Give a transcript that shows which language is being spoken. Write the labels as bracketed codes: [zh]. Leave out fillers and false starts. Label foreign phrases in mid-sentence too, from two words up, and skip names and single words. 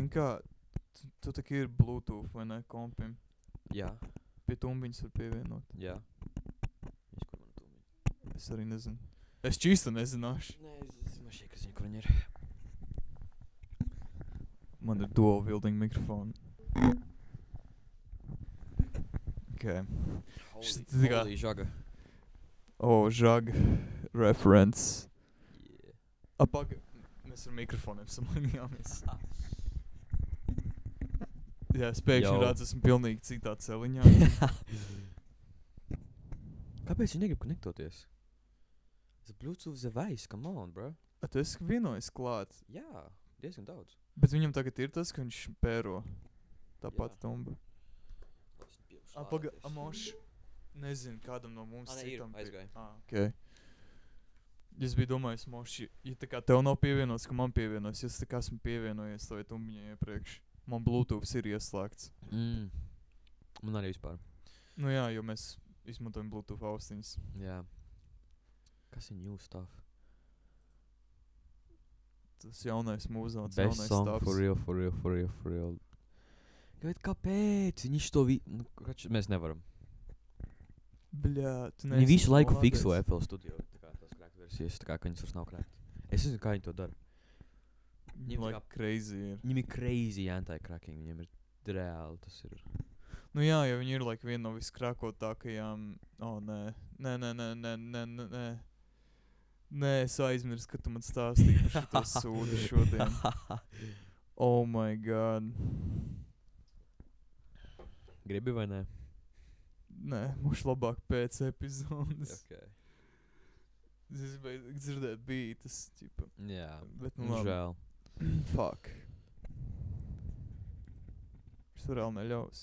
[lv] Zini kā, tu tā kā ir Bluetooth vai ne, kompim. Jā. Pie tumbiņas var pievienot. Jā. Kur mana tumbiņa? Es arī nezinu. Es čīsta nezināšu. Nē, es zinu šī, ka zinu, kur viņa ir. Man ir [en] dual wielding [lv] mikrofoni. Okay. Holy žaga. Žaga. Reference. Yeah. Mēs ar mikrofoniem samanījāmies. Jā, es pēkšņi Jau. redzu, esmu pilnīgi citā celiņā. Kāpēc viņi negrib konektoties? [en] The Bluetooth device, come on, bro. [lv] Tu esi vienojas klāt. Jā, diezgan daudz. Bet viņam tagad ir tas, ka viņš pēro. Tāpat Jā. tumba. Amoš. Nezinu, kādam no mums Nē, citam. ir, aizgāja. Okay. Es biju domājis, Moši, ja tā kā tev nav pievienots, ka man pievienojas, ja es tā kā esmu pievienojies tavai tumbiņai iepriekš. Man Bluetooth ir ieslēgts. Man arī vispār. Nu jā, jo mēs izmantojam Bluetooth austiņas. Jā. Kas ir [en] new stuff? [lv] Tas jaunais mūzots, Best jaunais song taps. [en] for real. [lv] Bet kāpēc? Viņš to mēs nevaram. Bļā, tu Viņi neesi visu laiku lādēs. fikso FL Studio, tā kā tās cracked versijas, tā kā ka viņas vairs nav cracked. Es nezinu, kā viņi to dara. Viņiem [en] Like crazy ir. [lv] Viņiem ir [en] crazy anti-cracking, [lv] viņiem ir reāli, tas ir. Nu jā, jo viņi ir like viena no viskrākotākajām. Nē, es aizmirsu, ka tu man stāstīji par šito sūdu šodien. [en] Oh my god. [lv] Gribi vai nē? Nē, mums labāk pēc epizodes. Okay. Es gribēju dzirdēt beatas, ķipa. Jā, Bet nu labi. žēl. Fuck. Es tur vēl neļaus.